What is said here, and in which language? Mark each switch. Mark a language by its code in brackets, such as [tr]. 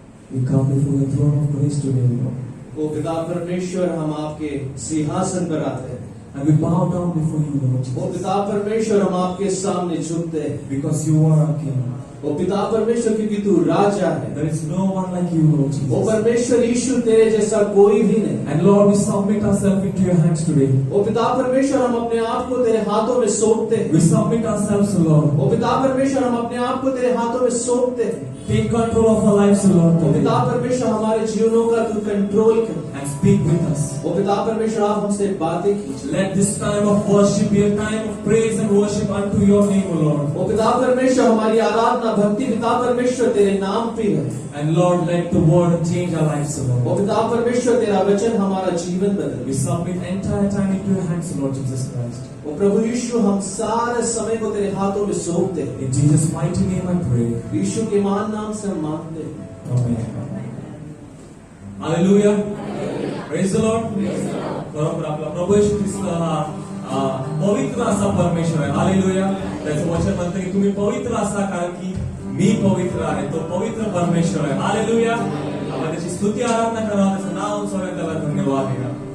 [en] We come before the throne of grace today, Lord. [hi] ओ पिता परमेश्वर हम आपके सिंहासन पर आते हैं [en] And we bow down before you, Lord [hi] O [en] Jesus. [hi] पिता परमेश्वर हम आपके सामने झुकते हैं [en] Because you are our King. [hi] ओ पिता परमेश्वर क्योंकि तू राजा है [en] There is no one like you, Lord [hi] O [en] Jesus. [hi] परमेश्वर यीशु तेरे जैसा कोई भी नहीं [en] And Lord, we submit ourselves into your hands today. [hi] ओ पिता परमेश्वर हम अपने आप को तेरे हाथों में सौंपते हैं [en] We submit ourselves, Lord. [hi] ओ पिता परमेश्वर हम अपने आप को तेरे हाथों में सौंपते हैं [en] Take control of our lives, Lord. [hi] ओ पिता [en] Today. [hi] परमेश्वर हमारे जीवनों का तू कंट्रोल कर [en] And speak with us. [hi] ओ पिता परमेश्वर आप हमसे बातें कीजिए [en] Let this time of worship be a time of praise and worship unto your name, O Lord. [hi] ओ पिता परमेश्वर हमारी आराधना भक्ति पिता परमेश्वर तेरे नाम पे है [en] And Lord, let the word change our lives, O [hi] O [en] Lord. [hi] पिता परमेश्वर तेरा वचन हमारा जीवन बदले [en] We submit entire time into your hands, Lord Jesus Christ. [hi] ओ प्रभु यीशु हम सारे समय को तेरे हाथों में सौंपते हैं [en] In Jesus' mighty name I pray. [hi] यीशु के महान नाम से हम मांगते हैं [en] Amen. Hallelujah. Praise the Lord. [mr] बरोबर आपला प्रभू येशू ख्रिस्त हा पवित्र असा परमेश्वर आहे. हालेलुया. त्याचं वचन म्हणतं की तुम्ही पवित्र असा कारण की मी पवित्र आहे. तो पवित्र परमेश्वर आहे. हालेलुया. आपण त्याची स्तुती आराधना करावं, त्याचं नाव उंचावूया, त्याला धन्यवाद द्या.